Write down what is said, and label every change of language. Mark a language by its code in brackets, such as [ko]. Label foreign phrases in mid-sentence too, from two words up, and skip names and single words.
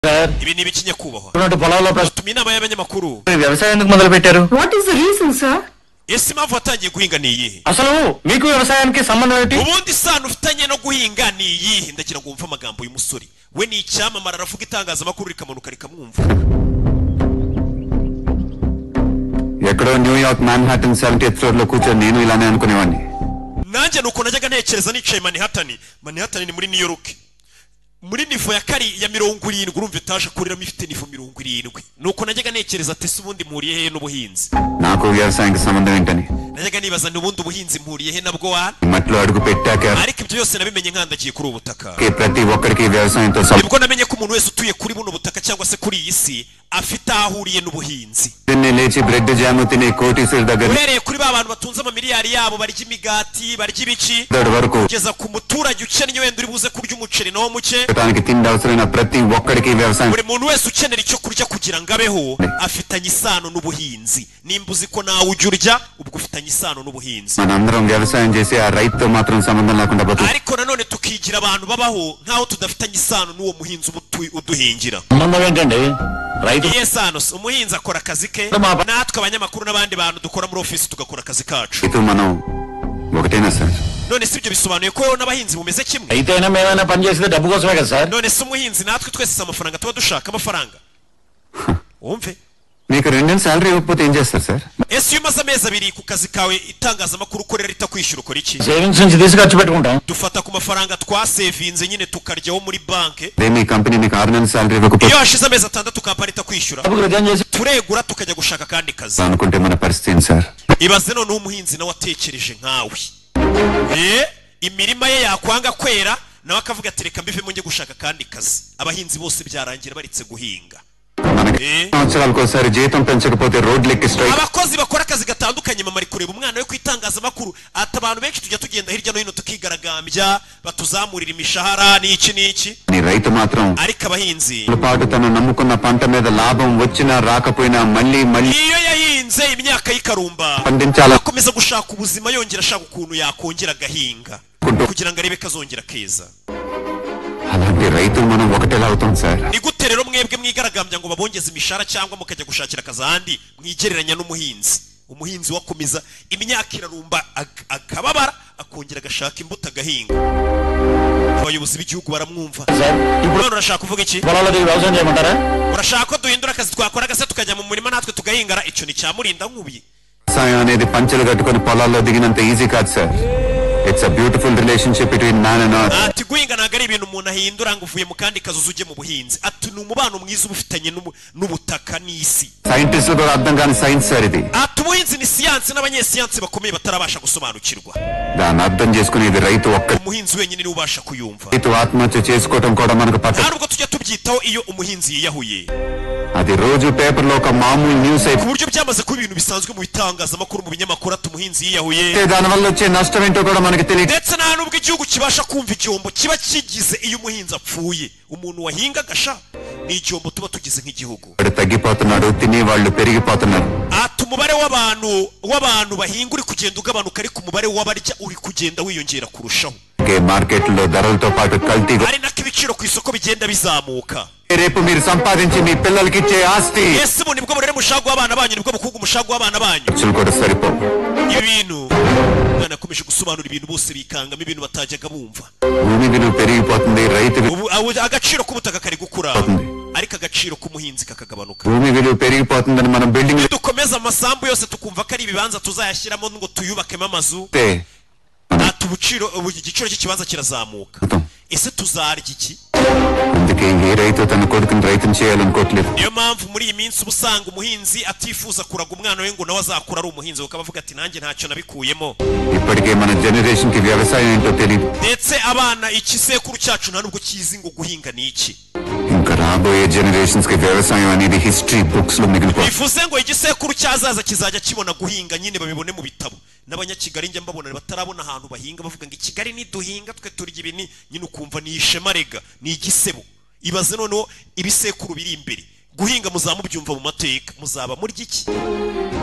[rw] ibi ni ibikinyakubahwa [te] పొలంలో [rw] inama y'abanyamakuru [te] వ్యవసాయం ఎందుకు మొదలు పెట్టారు? [en] What is the reason, sir? [rw] ese impamvu watangiye guhinga ni iyihe? [te] అసలు మీకు వ్యవసాయానికి సంబంధం ఏంటి? [rw] ubundi isano ufitanye no guhinga ni iyihe? ndagira ngo wumve amagambo y'umusore we ni icyamamara aravuga itangazamakuru rikamanuka rikamwumva. [te] ఎక్కడో న్యూయార్క్ మాన్హాటన్ 70th ఫ్లోర్ లో కూర్చొని నేను ఇలానే అనుకునేవాడిని. [rw] nanjye nuko najyaga ntekereza nicaye Manhattan ni muri New York muri nivo ya kari ya 70 urumva etaje akoreramo ifite nivo 70 nuko najyaga ntekereza ati se ubundi mpuriye he n'ubuhinzi? [te] నాకు వ్యవసాయానికి సంబంధం ఏంటని [rw] najyaga nibaza n'ubundi ubuhinzi mpuriye he nabwo wa [te] మట్లో అడుగు పెట్టాక [rw] ariko ibyo byose nabimenye nkandagiye kuri ubutaka [te] ప్రతి ఒక్కరికి వ్యవసాయంతో [rw] nibwo namenye ko umuntu wese utuye kuri buno butaka cyangwa se kuri iyi si afite ahuriye n'ubuhinzi. [te] లేచి [en] bread jam [te] తినే కోటీసుల దగ్గర [rw] uhereye kuri ba bantu batunze amamiliyari yabo barya imigati barya ibiki [te] వరకు [rw] kugeza ku muturage ukennye wenda uri buze kurya umuceri nawo muke [te] దానికి తిండి అవసరమైన ప్రతి ఒక్కరికి వ్యవసాయం [rw] buri muntu wese ukenera icyo kurya kugira ngo abeho afitanye isano n'ubuhinzi. nimba uzi ko nawe ujya urya ubwo ufitanye isano n'ubuhinzi. [te] మనందరం వ్యవసాయం చేసి ఆ రైతుతో మాత్రం సంబంధం లేకుండా [rw] ariko nanone tukigira abantu babaho nkaho tudafitanye isano n'uwo muhinzi uduhingira. [te] సంబంధం ఏంటండి? రైతు [rw] iye sano umuhinzi akora akazi ke natwe abanyamakuru n'abandi bantu dukora muri ofisi tugakora akazi kacu. [te] రైతు మనం ఒకటేనా సార్? [rw] none si ibyo bisobanuye ko n'abahinzi bumeze kimwe? [te] అయితేనా మేమైనా పని చేసేది డబ్బు కోసమే కదా సార్? [rw] none si umuhinzi natwe twese amafaranga tuba dushaka amafaranga wumve. [te] మీకు 2 నెలల సాలరీ ఇవ్వకపోతే ఏం చేస్తారు సార్? [rw] ese iyo umaze amezi 2 ku kazi kawe itangazamakuru ukorera ritakwishyura ukora iki? [te] సేవింగ్స్ నుంచి తీసి ఖర్చు పెట్టుకుంటాం. [rw] dufata ku mafaranga twasevinze nyine tukaryaho muri banke. [te] మీ కంపెనీ మీకు 6 నెలల సాలరీ ఇవ్వకపోతే [rw] iyo hashize amezi 6 kampani itakwishyura [te] డబ్బులు రిటర్న్ చేసి [rw] turegura tukajya gushaka kandi kazi. [te] అనుకుంటే మన పరిస్థితి ఏంటి సార్? [rw] ibaze none umuhinzi nawe atekereje nkawe imirima ye yakwanga kwera nawe akavuga ati reka mbivemo njye gushaka kandi kazi. abahinzi bose byarangira baritse guhinga. [te] సంవత్సరాలకోసారి జీతం పెంచకపోతే రోడ్లెక్కి స్ట్రైక్. [rw] abakozi bakora akazi gatandukanye mama ari kureba umwana we kwitangazamakuru ati abantu benshi tujya tugenda hirya no hino tukigaragambya batuzamurira imishahara n'iki [te] ni రైతు మాత్రం [rw] ariko abahinzi [te] పాటు తను నమ్ముకున్న పంట మీద లాభం వచ్చినా రాకపోయినా మళ్ళీ [rw] iyo yahinze imyaka y'ikarumba akomeza gushaka ubuzima yongera ashaka ukuntu yakongera agahinga kugira ngo arebe kazongera keza. [te] అలాంటి రైతులు మనం ఒకటేలా అవుతాం సార్. [rw] ni gute rero mwebwe mwigaragambya ngo babongeze imishahara cyangwa mukajya gushakira akazi ahandi mwigereranya n'umuhinzi? umuhinzi wakomeza imyaka irarumba akababara akongera agashaka imbuto agahinga. abayobozi b'igihugu baramwumva. none urashaka kuvuga iki? [te] పొలాల్లో దిగి వ్యవసాయం చేయమంటారా? [rw] urashaka ko duhindura akazi twakoraga se tukajya mu murima natwe tugahingara? icyo ni cyamurinda nkubi. [te] వ్యవసాయం అనేది పంచెలు కట్టుకొని పొలాల్లో దిగినంత ఈజీ కాదు సార్. [en] It's a beautiful relationship between man and earth. [rw] ati guhinga ntabwo ari ibintu umuntu ahindura ngo uvuye mu kandi kazi ujye mu buhinzi. ati ni umubano mwiza ubufitanye n'ubutaka n'isi. [te] సైంటిస్టులు కూడా అర్థం కాని సైన్స్ సార్ ఇది. [rw] ati ubuhinzi ni siyansi n'abanyesiyansi bakomeye batarabasha gusobanukirwa. [te] దాన్ని అర్థం చేసుకునేది రైతు ఒక్క. [rw] umuhinzi wenyine niwe ubasha kuyumva. [te] రైతు ఆత్మహత్య చేసుకోవడం కూడా మనకు పట్ట. [rw] ntabwo tujya tubyitaho iyo umuhinzi yiyahuye. [te] అది రోజు పేపర్లో ఒక మామూలు న్యూస్ [rw] ku buryo byamaze kuba ibintu bisanzwe mu bitangazamakuru mu binyamakuru ati umuhinzi yiyahuye. [te] దానివల్ల వచ్చే నష్టం ఏంటో కూడా మనకి తెలియదు. [rw] ndetse nta nubwo igihugu kibasha kumva igihombo kiba kigize iyo umuhinzi apfuye. umuntu wahinga agasha ni igihombo tuba tugize nk'igihugu. [te] తగ్గిపోతున్నాడు, తినేవాళ్ళు పెరిగిపోతున్నారు. [rw] ati umubare w'abantu bahinga uri kugenda ugabanuka ariko umubare w'abarya uri kugenda wiyongera kurushaho. [te] మార్కెట్లో ధరలతో పాటు కల్తీ. [rw] ari nako ibiciro ku isoko bigenda bizamuka. [te] రేపు మీరు సంపాదించి మీ పిల్లలకి ఇచ్చే ఆస్తి [rw] ese ubu nibwo burere mushago w'abana banyu nibwo bukungu mushago w'abana banyu. [te] ఖర్చులు కూడా సరిపోవు. [rw] ibintu mwana akomeje gusobanura ibintu bose bikangamo ibintu batajyaga bumva. [te] భూమి విలువ పెరిగిపోతుంది, రైతు [rw] agaciro k'ubutaka kari gukura ariko agaciro k'umuhinzi kakagabanuka. [te] భూమి విలువ పెరిగిపోతుందని మనం బిల్డింగ్ [rw] dukomeza amasambu yose tukumva ko ari ibibanza tuzayashyiramo ngo tuyubakemo amazu. ati igiciro cy'ikibanza kirazamuka. ese tuzarya iki? [te] అందుకే ఏ రైతు తన కొడుకుని రైతుని చేయాలనుకోవట్లేదు. [rw] niyo mpamvu muri iyi minsi uba usanga umuhinzi atifuza kuraga umwana we ngo nawe azakura ari umuhinzi kuko avuga ati nanjye ntacyo nabikuyemo. [te] ఇప్పటికే మన జనరేషన్ కి వ్యవసాయం ఏంటో తెలియదు. [rw] ndetse abana igisekuru cyacu nta nubwo kizi ngo guhinga ni iki. [te] ఇంకా రాబోయే జనరేషన్స్ కి వ్యవసాయం అనేది [en] history books [te] లో మిగిలిపోతుంది. [rw] bivuze ngo igisekuru cyazaza kizajya kibona guhinga nyine babibone mu bitabo. n'abanyakigali njya mbabona batarabona ahantu bahinga bavuga ngo ikigali niduhinga twe turya ibi nyine ukumva ni ishema rega ni igisebo. ibaze noneho ibisekuru biri imbere guhinga muzamubyumva mu mateka muzaba murya iki?